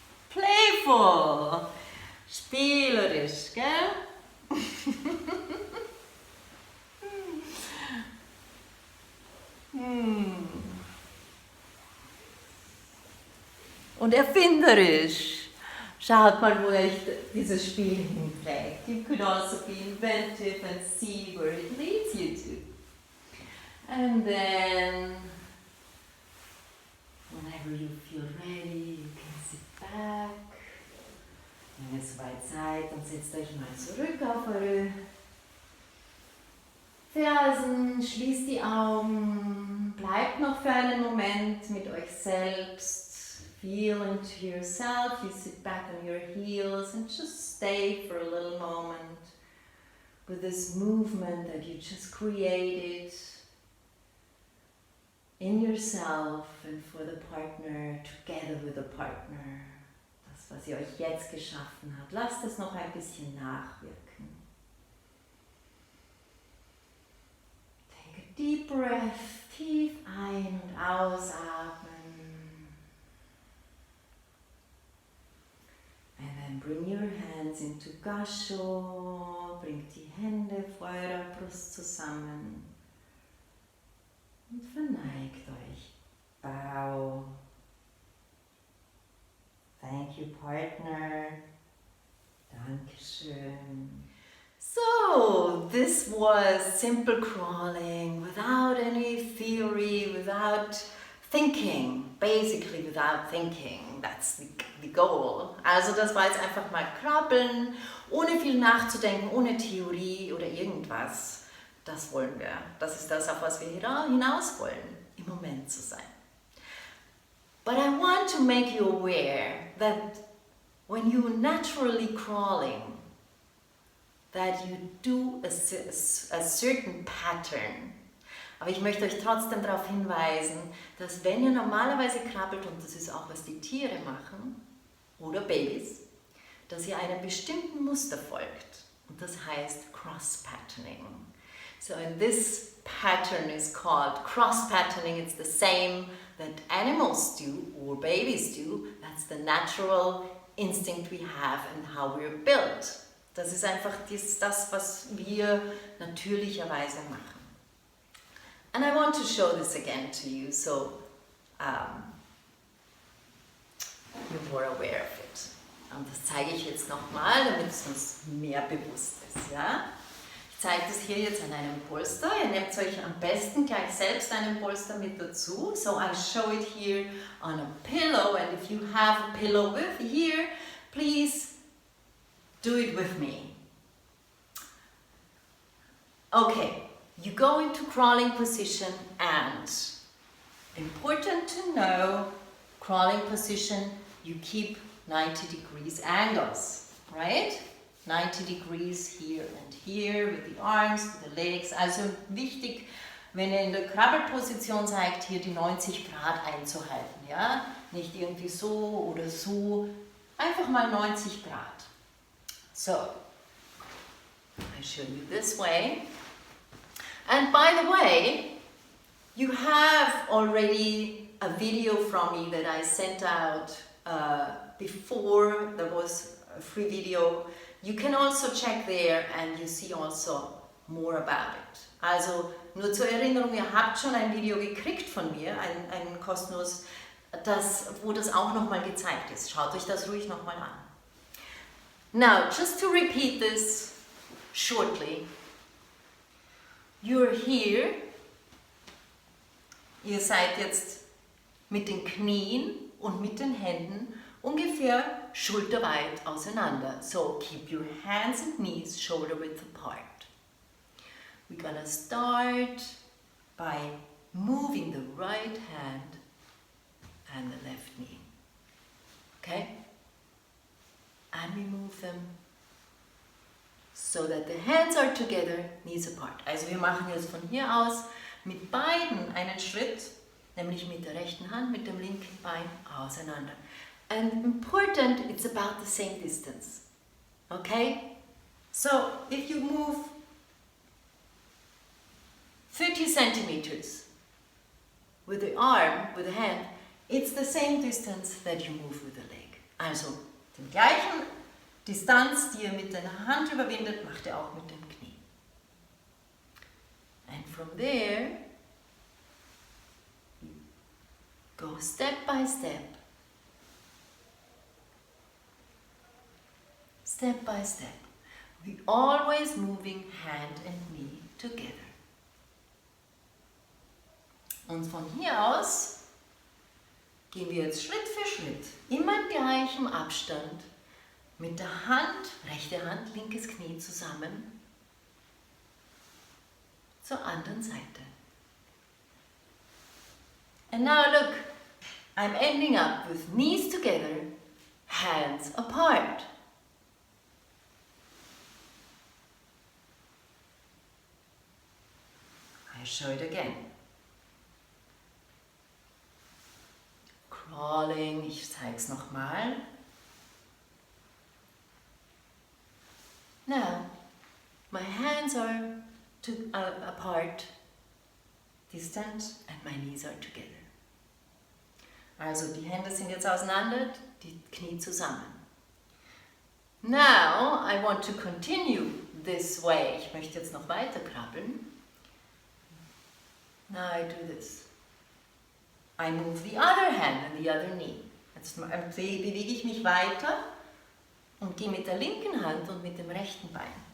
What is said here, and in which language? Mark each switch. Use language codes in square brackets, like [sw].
[en] Playful. [de] Spielerisch, gell? Und erfinderisch. Schaut mal, wo euch dieses Spiel hinträgt. [en] You could also be inventive and see where it leads you to. And then, whenever you feel ready, you can sit back. [de] Wenn ihr soweit seid, dann setzt euch mal zurück auf eure Fersen, schließt die Augen, bleibt noch für einen Moment mit euch selbst. [en] Feel into yourself, you sit back on your heels and just stay for a little moment with this movement that you just created in yourself and for the partner, together with the partner. [de] Das, was ihr euch jetzt geschaffen habt, lasst es noch ein bisschen nachwirken. [en] Take a deep breath, [de] tief ein- und ausatmen. [en] And then bring your hands into Gasho, [de] bringt die Hände vor eurer Brust zusammen und verneigt euch. [en] Bow. Thank you, partner. [de] Dankeschön. [en] So, this was simple crawling without any theory, without thinking, basically without thinking. That's the goal. [de] Also das war jetzt einfach mal Krabbeln, ohne viel nachzudenken, ohne Theorie oder irgendwas. Das wollen wir. Das ist das, auf was wir hinaus wollen, im Moment zu sein. [en] But I want to make you aware that when you're naturally crawling, that you do a certain pattern. [de] Aber ich möchte euch trotzdem darauf hinweisen, dass wenn ihr normalerweise krabbelt, und das ist auch, was die Tiere machen, oder Babys, dass ihr einem bestimmten Muster folgt. Und das heißt Cross-Patterning. [en] So and this pattern is called cross-patterning. It's the same that animals do, or babies do. That's the natural instinct we have and how we're built. [de] Das ist einfach das, was wir natürlicherweise machen. [en] And I want to show this again to you, so you're more aware of it. [de] Und das zeige ich jetzt nochmal, damit es uns mehr bewusst ist. Ja? Ich zeige das hier jetzt an einem Polster. Ihr nehmt euch am besten gleich selbst einen Polster mit dazu. [en] So I show it here on a pillow, and if you have a pillow with here, please do it with me. Okay. You go into crawling position, and important to know, crawling position, you keep 90 degrees angles, right? 90 degrees here and here with the arms, with the legs. [de] Also wichtig, wenn ihr in der Krabbelposition seid, hier die 90 Grad einzuhalten, ja? Nicht irgendwie so oder so, einfach mal 90 Grad. [en] So, I show you this way. And by the way, you have already a video from me that I sent out before. There was a free video. You can also check there and you see also more about it. [de] Also nur zur Erinnerung, ihr habt schon ein Video gekriegt von mir, ein kostenlos, wo das auch nochmal gezeigt ist. Schaut euch das ruhig nochmal an. [en] Now, just to repeat this shortly. You're here, [de] ihr seid jetzt mit den Knien und mit den Händen ungefähr schulterweit auseinander. [en] So keep your hands and knees shoulder width apart. We're gonna start by moving the right hand and the left knee. Okay? And we move them so that the hands are together, knees apart. [de] Also wir machen jetzt von hier aus mit beiden einen Schritt, nämlich mit der rechten Hand, mit dem linken Bein auseinander. [en] And important, it's about the same distance. Okay? So if you move 30 centimeters. With the arm, with the hand, it's the same distance that you move with the leg. [de] Also, den gleichen Distanz, die ihr mit der Hand überwindet, macht ihr auch mit dem Knie. [en] And from there, you go step by step. Step by step. We always moving hand and knee together. [de] Und von hier aus gehen wir jetzt Schritt für Schritt, immer im gleichen Abstand, mit der Hand, rechte Hand, linkes Knie zusammen, zur anderen Seite. [en] And now look, I'm ending up with knees together, hands apart. I show it again. Crawling, [de] ich zeige es nochmal. [en] Now, my hands are apart, distant, and my knees are together. [de] Also die Hände sind jetzt auseinander, die Knie zusammen. [en] Now, I want to continue this way. [de] Ich möchte jetzt noch weiter krabbeln. [en] Now I do this. I move the other hand and the other knee. [de] Jetzt bewege ich mich weiter und gehe mit der linken Hand und mit dem rechten Bein.